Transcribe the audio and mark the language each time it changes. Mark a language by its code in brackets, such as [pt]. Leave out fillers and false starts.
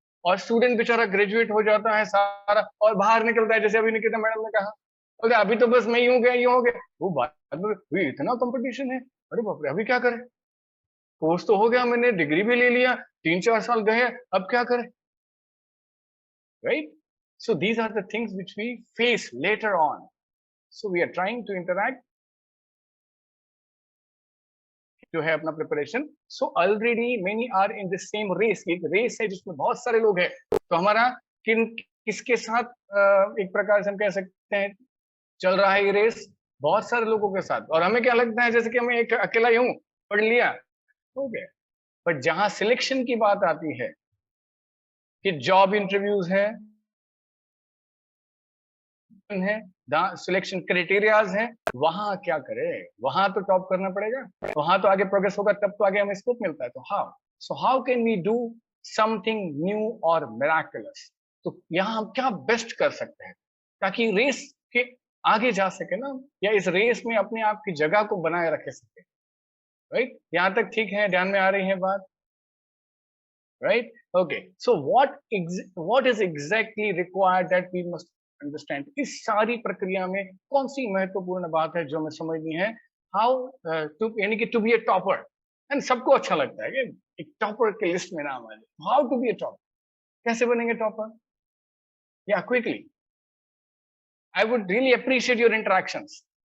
[hi] और स्टूडेंट बेचारा ग्रेजुएट हो जाता है सारा और बाहर निकलता है, जैसे अभी निकिता मैडम ने कहा, बोले अभी तो बस मैं यूं गया यूं हो गया, वो बात में "ये इतना कंपटीशन है, अरे बाप रे, अभी क्या करें, कोर्स तो हो गया, मैंने डिग्री भी ले लिया, 3-4 साल गए, अब क्या करें, right? [en] So these are the things which we face later on. So we are trying to interact [hi] जो है अपना preparation. [en] So already many are in the same race. [hi] एक रेस है जिसमें बहुत सारे लोग हैं, तो हमारा किसके साथ एक प्रकार से हम कह सकते हैं चल रहा है ये रेस, बहुत सारे लोगों के साथ. और हमें क्या लगता है जैसे कि हमें एक अकेला ही हूं, पढ़ लिया हो गया. बट जहां सिलेक्शन की बात आती है कि जॉब इंटरव्यूज है सिलेक्शन क्राइटेरियाज हैं, वहां क्या करें, वहां तो टॉप करना पड़ेगा, वहां तो आगे प्रोग्रेस होगा, तब तो आगे हमें स्कोप मिलता है. [en] तो how can we do something new और miraculous. [hi] तो यहाँ हम क्या बेस्ट कर सकते हैं ताकि रेस के आगे जा सके ना, या इस रेस में अपने आप की जगह को बनाए रख सके. राइट, यहाँ तक ठीक है, ध्यान में आ रही है बात. [en] Right, okay. So what is exactly required that we must understand. [hi] इस सारी प्रक्रिया में कौन सी महत्वपूर्ण बात है जो हमें समझनी है. हाउ टू, यानी कि [en] to be a topper, [hi] and सबको अच्छा लगता है कि एक टॉपर के लिस्ट में नाम आ जाए. [en] how to be a topper, [hi] कैसे बनेंगे टॉपर. [en] या quickly, I would really appreciate your interactions.